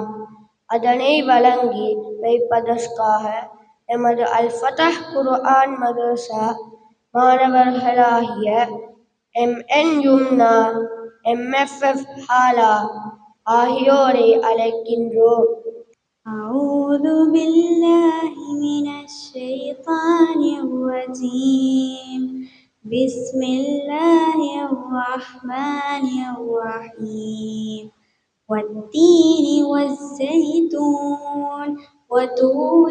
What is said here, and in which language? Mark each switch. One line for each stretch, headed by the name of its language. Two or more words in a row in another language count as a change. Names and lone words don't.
Tamil: அதனை வழங்கி வைப்பதற்காக எமது அல் ஃபதஹ் குர்ஆன் மதரசா மாணவர்களாகிய MN யும்னா, MFF ஹாலா ஆகியோரை அழைக்கின்றோம்.
Arabic: أعوذ بالله من الشيطان الرجيم بسم الله الرحمن الرحيم والتين والزيتون وطور